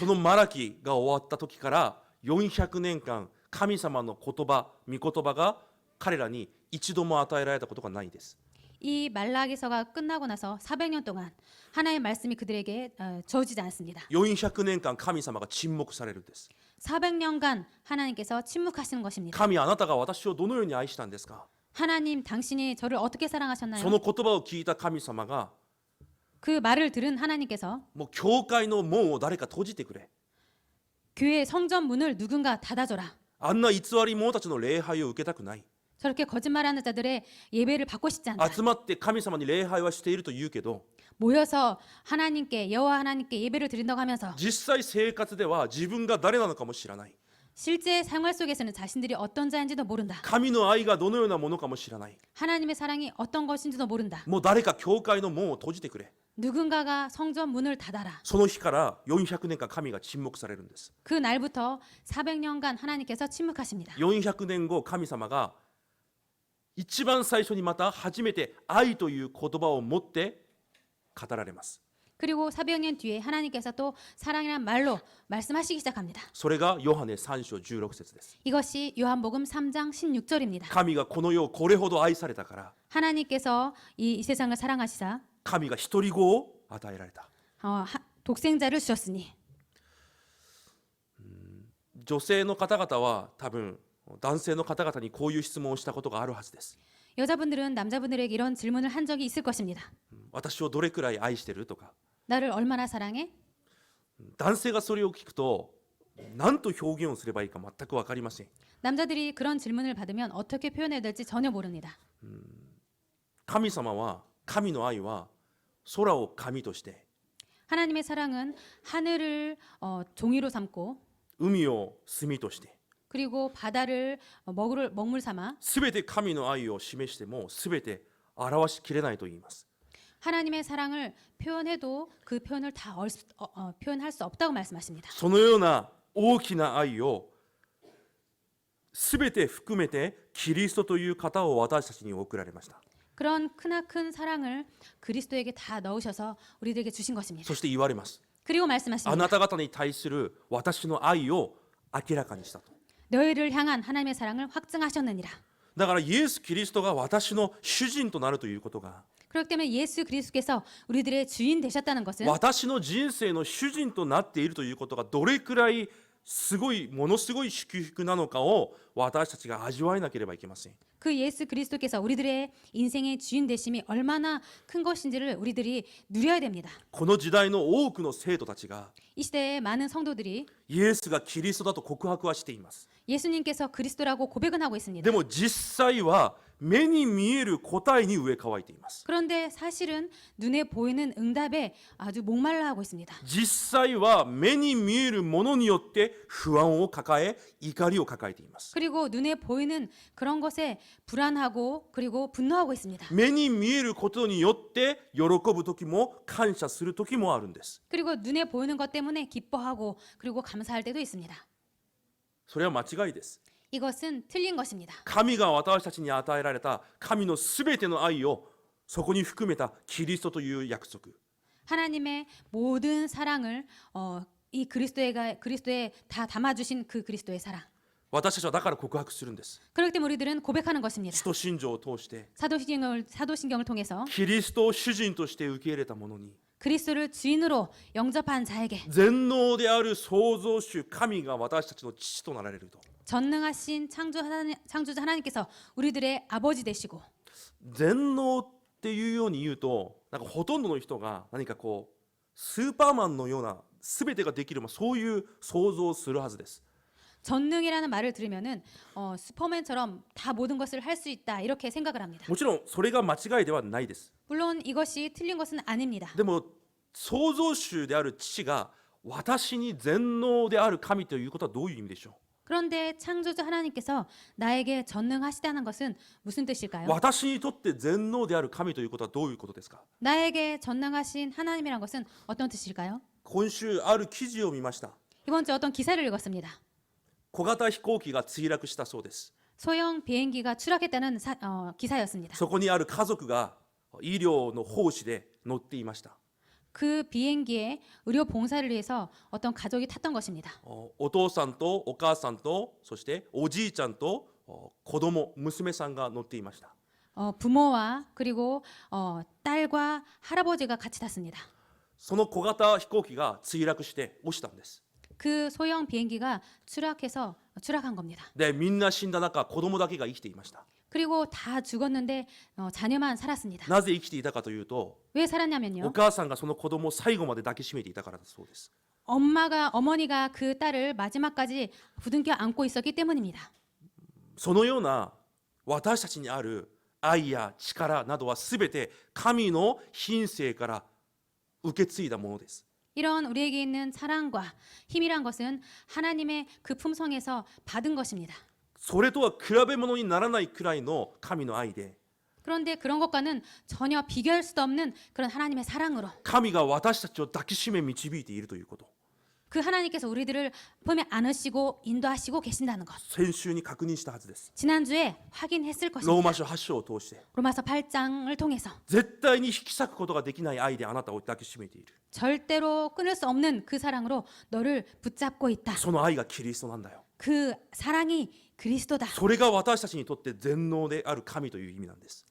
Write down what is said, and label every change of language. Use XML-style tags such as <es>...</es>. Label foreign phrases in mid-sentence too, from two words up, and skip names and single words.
<ja>そのマラキが終わった時から400年間神様の言葉、御言葉が彼らに一度も与えられたことがないです。</ja> <ko>이 말라기서가 끝나고 나서 400년 동안 하나님의 말씀이 그들에게 주어지지 않습니다.</ko> <ja>400 年間神様が沈黙されるんです。</ja> <ko>400년간 하나님께서 침묵하시는 것입니다.</ko> <ja>神あなたが私をどのように愛したんですか。</ja> <ko>하나님 당신이 저를 어떻게</ko> <ja>そ</ja> <ko>사랑하셨나요?</ko> <ja>の言葉を聞いた神様が</ja> <ko>그 말을 들은 하나님께서</ko> <ja>もう教会の門を誰か閉じてくれ。</ja> <ko>교회 성전 문을 누군가 닫아줘라.</ko> <ja>あんな偽り者たちの礼拝を受けたくない。</ja> <ko>저렇게 거짓말하는 자들의 예배를 받고 싶지 않다.</ko> <ja>集まって神様に礼拝はしていると言うけど</ja> <ko>모여서 하나님께 여호와 하나님께 예배를 드린다고 하면서</ko> <ja>実際生活では自分が誰なのかも知らない。</ja> <ko>실제 생활 속에서는 자신들이 어떤 자인지도 모른다.</ko> <ja>神の愛がどのようなものかも知らない。</ja> <ko>하나님의 사랑이 어떤 것인지도 모른다.</ko> <ja>もう誰か教会の門を閉じてくれ。</ja> <ko>누군가가 성전 문을 닫아라.</ko> <ja>その日から400年間神が沈黙されるんです。</ja> <ko>그 날부터 400년간 하나님께서 침묵하십니다.</ko> <ja>400 年後神様が一番最初にまた初めて愛という言葉を持って語られます。</ja> <ko>그리고 400년 뒤에 하나님께서 또 사랑이란 말로 말씀하시기 시작합니다.</ko> <ja>それがヨハネ3章16節です。</ja> <ko>이것이 요한복음 3장 16절입니다.</ko> <ja>神がこの世をこれほど愛されたから</ja> <ko>하나님께서 이 세상을 사랑하시사</ko> <ja>神が一人子を与えられた。</ja> <ko>독생자를 주셨으니</ko> <ja>女性の方々は多分男性の方々にこういう質問をしたことがあるはずです。</ja> <ko>여자분들은 남자분들에게 이런 질문을 한 적이 있을 것입니다.</ko> <ja>私をどれくらい愛してるとか。</ja> <ko>나를 얼마나 사랑해?</ko> <ja>男性がそれを聞くと何と表現をすればいいか全く分かりません。</ja> <ko>남자들이 그런 질문을 받으면 어떻게 표현해야 될지 전혀 모릅니다.</ko> <ja>神様は神の愛は空を神として</ja> <ko>하나님의 사랑은 하늘을 종이로 삼고</ko> <ja>海を炭として</ja> <ko>그리고 바다를 먹물 삼아</ko> <ja>すべて神の愛を示してもすべて表しきれないと言います。</ja> <ko>하나님의 사랑을 표현해도 그 표현을 다 표현할 수 없다고 말씀하십니다.</ko> <ja>そのような大きな愛をすべて含めてキリストという方を私たちに送られました。</ja> <ko>그런 크나큰 사랑을 그리스도에게 다 넣으셔서 우리들에게 주신 것입니다.</ko> <ja>そして言われます。</ja> <ko>그리고</ko> <ja>あ</ja> <ko>말씀하십니다.</ko> <ja>なた方に対する私の愛を明らかにしたと。</ja> <ko>너희를 향한 하나님의 사랑을 확증하셨느니라.</ko> <ja>だからイエス・キリストが私の主人となるということが</ja> <ko>그렇기 때문에 예수 그리스도께서 우리들의 주인 되셨다는 것은</ko> <ja>私の人生の主人となっているということがどれくらいものすごい祝福なのかを私たちが味わえなければいけません。</ja> <ko>그 예수 그리스도께서 우리들의 인생의 주인 되심이 얼마나 큰 것인지를 우리들이 누려야 됩니다.</ko> <ja>この時代の多くの生徒たちが</ja> <ko>이 시대의 많은 성도들이</ko> <ja>イエスがキリストだと告白はしています。</ja> <ko>예수님께서 그리스도라고 고백은 하고 있습니다.</ko> <ja>でも実際は目に見える答えに植え替えています。</ja> <ko>그런데 사실은 눈에 보이는 응답에 아주 목말라 하고 있습니다.</ko> <ja>実際は目に見えるものによって不安を抱え、怒りを抱えています。</ja> <ko>그리고 눈에 보이는 그런 것에 불안하고 그리고 분노하고 있습니다.</ko> <ja>目に見えることによって喜ぶ時も感謝する時もあるんです。</ja> <ko>그리고 눈에 보이는 것 때문에 기뻐하고 그리고 감사할 때도 있습니다.</ko> <ja>それは間違いです。</ja> <ko>이것은 틀린 것입니다.</ko> <ja>神が私たちに与えられた神のすべての愛をそこに含めたキリストという約束。</ja> <ko>하나님의 모든 사랑을 이 그리스도에 다 담아주신 그 그리스도의 사랑.</ko> <ja>私たちはだから告白するんです。</ja> <ko>그렇기 때문에 우리들은 고백하는 것입니다.</ko> <ja>使徒信条を通して</ja> <ko>사도신경을 통해서</ko> <ja>キリストを主人として受け入れた者に</ja> <ko>그리스도를 주인으로 영접한 자에게</ko> <ja>全能である創造主神が私たちの父となられると。</ja> <ko>전능하신 창조자 하나님께서 우리들의 아버지 되시고</ko> <ja>全能っていうように言うとなんかほとんどの人が何かこうスーパーマンのような全てができる、そういう想像をするはずです。</ja> <ko>전능이라는 말을 들으면은 슈퍼맨처럼 다 모든 것을 할 수 있다 이렇게 생각을 합니다.</ko> <ja>もちろんそれが間違いではないです。</ja> <ko>물론 이것이 틀린 것은 아닙니다.</ko> <ja>でも創造主である父が私に全能である神ということはどういう意味でしょう。</ja> <ko>그런데 창조주 하나님께서 나에게 전능하시다는 것은 무슨 뜻일까요?</ko> <ja>私にとって全能である神ということはどういうことですか。</ja> <ko>나에게 전능하신 하나님이란 것은 어떤 뜻일까요?</ko> <ja>今週ある記事を見ました。</ja> <ko>이번 주 어떤 기사를 읽었습니다.</ko> <ja>小型飛行機が墜落したそうです。</ja> <ko>소형 비행기가 추락했다는 기사였습니다.</ko> <ja>そこにある家族が医療の奉仕で乗っていました。</ja> <ko>그 비행기에 의료 봉사를 위해서 어떤 가족이 탔던 것입니다.</ko> <ja>お父さんとお母さんとそしておじいちゃんと子供娘さんが乗っていました。</ja> <ko>부모와 그리고 딸과 할아버지가 같이 탔습니다.</ko> <ja>その小型飛行機が墜落して落ちたんです。</ja> <ko>그 소형 비행기가 추락한 겁니다.</ko> <ja>でみんな死んだ中子供だけが生きていました。</ja> <ko>그리고 다 죽었는데 자녀만 살았습니다.</ko> <ja>なぜ生きていたかというと</ja> <ko>왜</ko> <ja>お</ja> <ko>살았냐면요.</ko> <ja>母さんがその子供を最後まで抱きしめていたからだそうです。</ja> <ko>어머니가 그 딸을 마지막까지 부둥켜 안고 있었기 때문입니다.</ko> <ja>そのような私たちにある愛や力などはすべて神の品性から受け継いだものです。</ja> <ko>이런 우리에게 있는 사랑과 힘이란 것은 하나님의 그 품성에서 받은 것입니다.</ko> <ja>それとは比べ物にならないくらいの神の愛で</ja> <ko>그런데 그런 것과는 전혀 비교할 수도 없는 그런 하나님의 사랑으로</ko> <ja>神が私たちを抱きしめ導いているということ、</ja> <ko>그 하나님께서 우리들을 품에 안으시고 인도하시고 계신다는 것.</ko> <ja>先週に確認したはずです。</ja> <ko>지난주에 확인했을</ko> <ja>ロー</ja> <ko>것입니다.</ko> <ja>マ書8章を通して</ja> <ko>로마서 8장을 통해서</ko> <ja>絶対に引き裂くことができない愛であなたを抱きしめている。</ja> <ko>절대로 끊을 수 없는 그 사랑으로 너를 붙잡고 있다.</ko> <ja>その愛がキリストなんだよ。</ja> <ko>그 사랑이 그리스도다.</ko> <ja>それが私たちにとって全能である神という意味なんです。</ja>